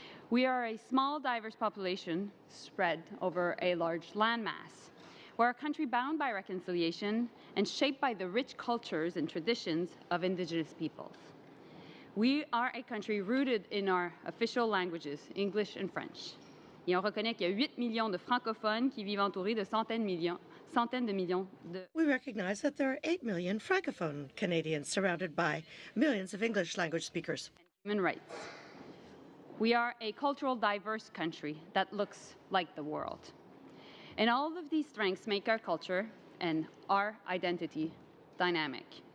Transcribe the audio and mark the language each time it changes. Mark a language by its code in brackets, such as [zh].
[en] We are a small, diverse population spread over a large landmass. We're a country bound by reconciliation and shaped by the rich cultures and traditions of Indigenous peoples. We are a country rooted in our official languages, English and French. [fr] Et on reconnaît qu'il y a 8 millions de francophones qui vivent entourés de centaines de millions de... [en] We recognize that there are 8 million francophone Canadians surrounded by millions of English language speakers. Human rights. We are a cultural diverse country that looks like the world. And all of these strengths make our culture and our identity dynamic.